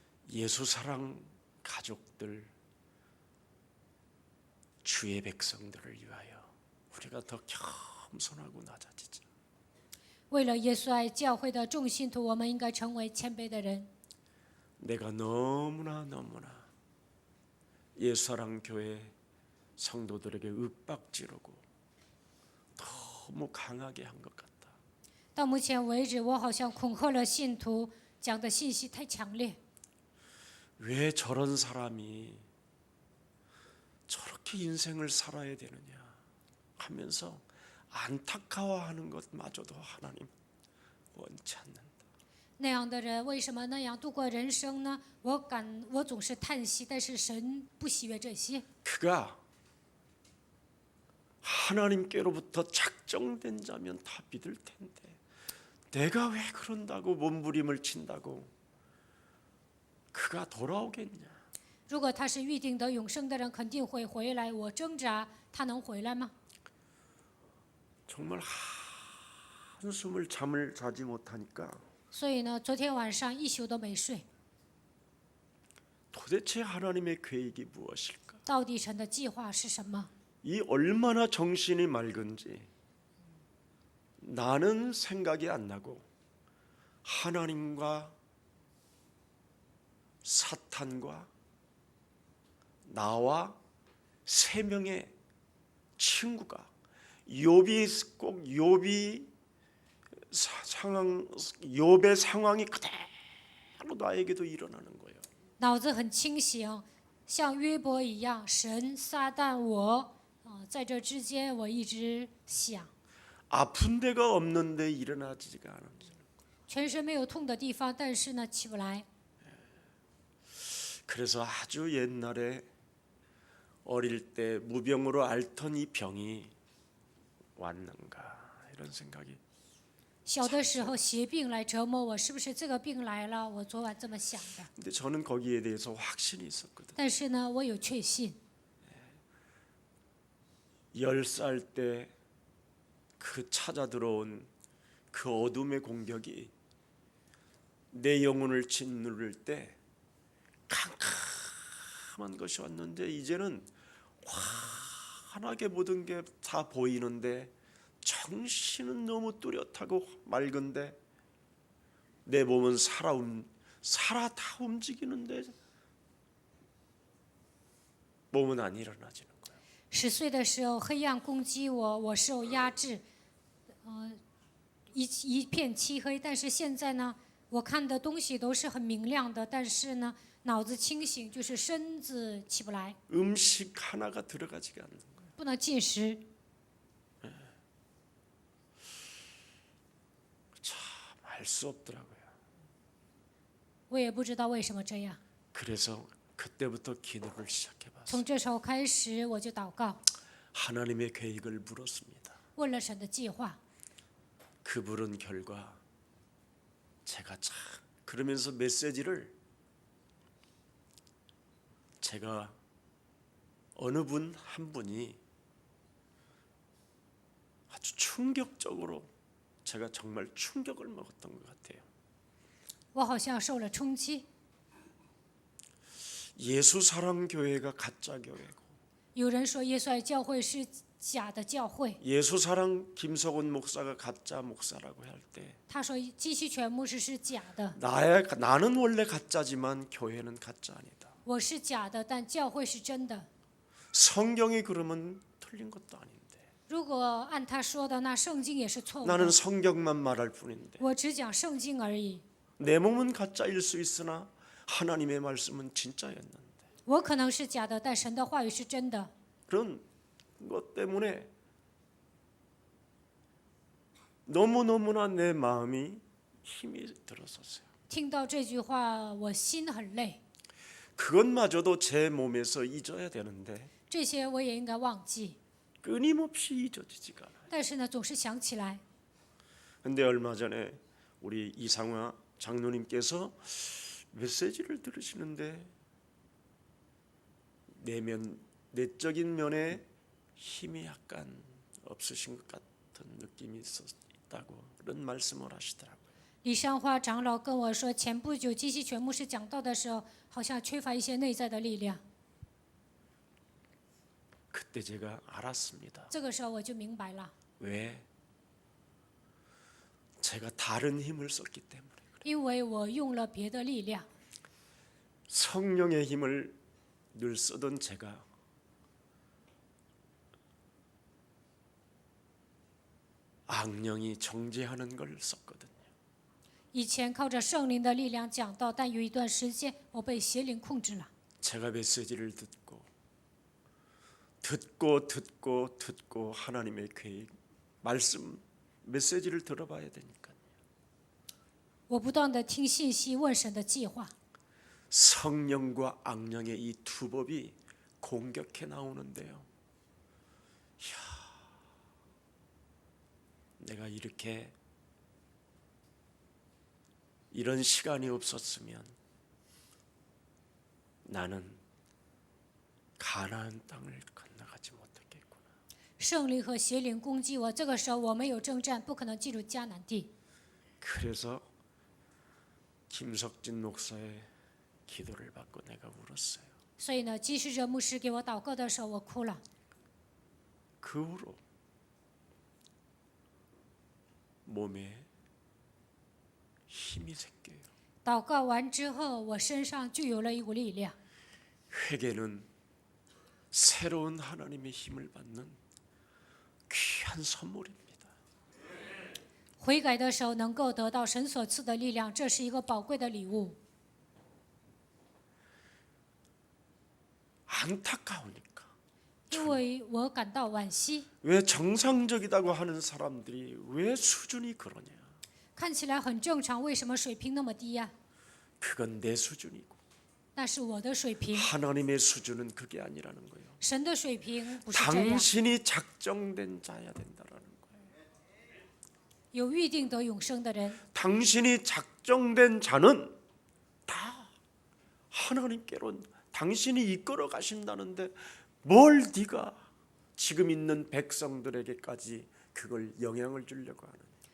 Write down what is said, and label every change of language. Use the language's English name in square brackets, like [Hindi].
[Korean] 예수 사랑 가족들 주의 백성들을 위하여 우리가 더 겸손하고 낮아지자. [Chinese] 为了耶稣爱教会的众信徒，我们应该成为谦卑的人。 [Korean] 내가 너무나 예수 사랑 교회 성도들에게 윽박지르고 너무 강하게 한 것 같다. [Chinese] 到目前为止，我好像恐吓了信徒，讲的信息太强烈。 [Korean] 왜 저런 사람이 저렇게 인생을 살아야 되느냐 하면서 안타까워하는 것마저도 하나님 원치 않는다. [Chinese] 那样的人为什么那样度过人生呢？我总是叹息，但是神不喜悦这些。 [Korean] 그가 하나님께로부터 작정된 자면 다 믿을 텐데 내가 왜 그런다고 몸부림을 친다고 그가 돌아오겠냐? [Chinese] 如果他是预定得永生的人，肯定会回来。我挣扎，他能回来吗？ [Korean] 정말 한숨을 잠을 자지 못하니까 [Chinese] 所以呢，昨天晚上一宿都没睡。 [Korean] 도대체 하나님의 계획이 무엇일까? [Chinese] 到底神的计划是什么？ [Korean] 이 얼마나 정신이 맑은지 나는 생각이 안 나고 하나님과 사탄과 나와 세 명의 친구가 욥의 상황이 그대로 나에게도 일어나는 거예요. [Chinese] 脑子很清醒，像约伯一样，神、撒旦、我，在这之间我一直想， [Korean] 아픈 데가 없는데 일어나지가 않은. [Chinese] 全身没有痛的地方，但是呢起不来。 [Korean] 그래서 아주 옛날에 어릴 때 무병으로 앓던 이 병이 왔는가 이런 생각이. [Chinese] 小的时候邪病来折磨我，是不是这个病来了？我昨晚这么想的。 [Korean] 근데 저는 거기에 대해서 확신이 있었거든. [Chinese] 但是呢，我有确信， [Korean] 10살 때 그 찾아 들어온 그 어둠의 공격이 내 영혼을 짓누를 때 캄캄한 것이 왔는데 이제는 환하게 모든 게 다 보이는데 정신은 너무 뚜렷하고 맑은데 내 몸은 살아 다 움직이는데 몸은 안 일어나지는 거예요. [Chinese] 10岁的时候黑暗攻击我，我受压制，一片漆黑。但是现在呢，我看的东西都是很明亮的，但是呢，脑子清醒，就是身子起不来， [Korean] 음식 하나가 들어가지가 않는 거예요. [Chinese] 不能进食。 [Korean] 알 수 없더라고요. [Chinese] 我也不知道为什么这样。 [Korean] 그래서 그때부터 기도를 시작해봤어요. [Chinese] 从这时候开始，我就祷告， [Korean] 하나님의 계획을 물었습니다. [Chinese] 问了神的计划。 [Korean] 그 물은 결과 제가 참 그러면서 메시지를 제가 어느 분 한 분이 아주 충격적으로 제가 정말 충격을 먹었던 것 같아요. [Chinese] 我好像受了冲击。 [Korean] 예수사랑교회가 가짜 교회고 [Chinese] 有人说耶稣爱教会是假的教会， [Korean] 예수사랑 김석훈 목사가 가짜 목사라고 할 때 [Chinese] 他说基西全牧师是假的， [Korean] 나는 원래 가짜지만 교회는 가짜 아니다. [Chinese] 我是假的，但教会是真的。 [Korean] 성경이 그러면 틀린 것도 아닌데 [Chinese] 如果按他说的，那圣经也是错误的。 [Korean] 나는 성경만 말할 뿐인데 [Chinese] 我只讲圣经而已。 [Korean] 내 몸은 가짜일 수 있으나 하나님의 말씀은 진짜였는데 [Chinese] 我可能是假的，但神的话语是真的。 [Korean] 그런 것 때문에 너무너무나 내 마음이 힘이 들었었어요. [Chinese] 听到这句话，我心很累。 [Korean] 그것마저도 제 몸에서 잊어야 되는데 [Chinese] 这些我也应该忘记， [Korean] 끊임없이 잊어지지가 않아요. [Chinese] 但是呢，总是想起来。 [Korean] 근데 얼마 전에 우리 이상화 장로님께서 메시지를 들으시는데 내적인 면에 힘이 약간 없으신 것 같은 느낌이 있다고 그런 말씀을 하시더라고요. [Chinese] 李尚花长老跟我说，前不久基西全牧师讲道的时候，好像缺乏一些内在的力量。 [Korean] 그때 제가 알았습니다. [Chinese] 这个时候我就明白了， [Korean] 왜? 제가 다른 힘을 썼기 때문에. [Chinese] 因为我用了别的力量。 [Korean] 성령의 힘을 늘 쓰던 제가 악령이 정죄하는 걸 썼거든요. [Chinese] 以前靠着圣灵的力量讲道，但有一段时间我被邪灵控制了。 [Korean] 제가 메시지를 듣고 하나님의 계획 말씀 메시지를 들어봐야 되니까요. [Chinese] 我不断的听信息，问神的计划。 [Korean] 성령과 악령의 이 두 법이 공격해 나오는데요. 내가 이런 시간이 없었으면 나는 가나안 땅을 건너가지 못했겠구나. [Chinese] 圣灵和邪灵攻击我，这个时候我没有征战，不可能进入迦南地。 [Korean] 그래서 김석진 목사의 기도를 받고 내가 울었어요. [Chinese] 所以呢，基士哲牧师给我祷告的时候，我哭了。 [Korean] 그 후로 몸에 힘이 생겨요. [Chinese] 祷告完之后，我身上就有了一股力量。 [Korean] 회개는 새로운 하나님의 힘을 받는 귀한 선물입니다. [Chinese] 悔改的时候能够得到神所赐的力量，这是一个宝贵的礼物。 [Korean] 안타까우니까 [Chinese] 因为我感到惋惜， [Korean] 왜 정상적이라고 하는 사람들이 왜 수준이 그러냐? [Chinese] 看起来很正常，为什么水平那么低呀、 [Korean] 그건 내 수준이고 [Chinese] 那是我的水平， [Korean] 하나님의 수준은 그게 아니라는 거예요. [Chinese] 神的水平不是这样。 [Korean] 당신이 작정된 자야 된다라는 거예요. [Chinese] 有预定得永生的人， [Korean] 당신이 작정된 자는 다 하나님께로 당신이 이끌어 가신다는데 뭘 네가 지금 있는 백성들에게까지 그걸 영향을 주려고 하느냐?